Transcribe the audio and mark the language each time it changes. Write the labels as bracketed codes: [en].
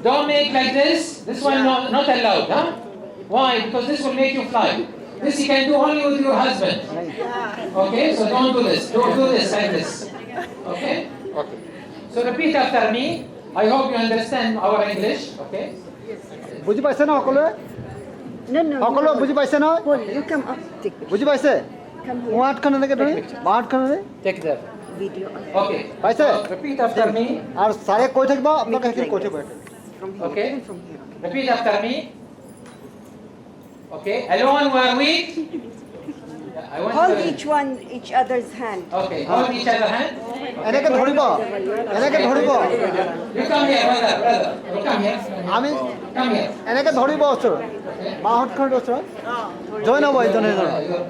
[en] Don't make like this one not allowed, huh? Why? Because this will make you fly. This you can do only with your husband. Okay, so don't do this. Don't do this like this. Okay? Okay. So repeat after me. I hope you understand our English. Okay? [as] বুজি পাইছে না সকলোৱে সকলো বুজি পাইছে নহয় বুজি পাইছে মোৱাটখন এনেকৈ ধৰি বাঁহতখনেৰে [en] Take the video. Okay. [as] পাইছে [en] Repeat after me. [as] আৰু ছাৰে কৈ থাকিব আপোনালোকে সেইখিনি কৈ থাকিব [en] Okay? Repeat after me. Okay? Alone we are weak. Hold each other's hand. Okay. Hold each other hand. [as] এনেকৈ ধৰিব এনেকৈ ধৰিব [en] You come here, brother. You come here. [as] আমি [en] Come here. [as] এনেকে ধৰিব ওচৰত বাহঁতখন ওচৰত জইন হ'ব ইজনে ইজনৰ